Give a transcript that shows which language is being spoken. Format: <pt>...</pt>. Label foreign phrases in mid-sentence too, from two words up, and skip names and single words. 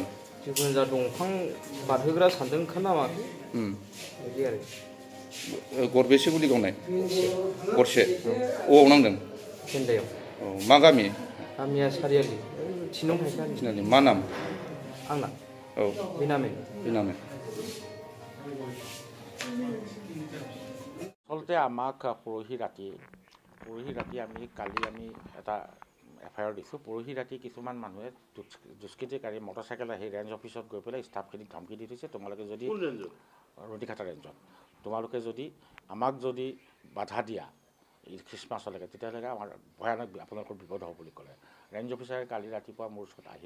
<brx>जिखुनु जा दंफां बारहोग्रा सानदों खोना माखो बिदि आरो गरबेसे गुलि गावनाय गरसे अबाव नांदों फेन्दायाव औ मा गामि गामिया सारियालि थिनं थाइखानि मा नाम आंना औ बिनामे</brx> <as>আচলতে আমাক পৰহি ৰাতি আমি কালি এটা এফআইআৰ দিছোঁ পৰহি ৰাতি কিছুমান মানুহে দুষ্কৃতিকাৰী মটৰচাইকেল আহি ৰেঞ্জ অফিচত গৈ পেলাই ষ্টাফখিনিক ধমকি দি থৈছে তোমালোকে যদি ৰতিঘাটা ৰেঞ্জত তোমালোকে যদি আমাক যদি বাধা দিয়া এই খ্ৰীষ্টমাছলৈকে তেতিয়াহ'লে আমাৰ ভয়ানক আপোনালোকৰ বিপদ হ'ব বুলি ক'লে ৰেঞ্জ অফিচাৰে কালি ৰাতিপুৱা মোৰ ওচৰত</as>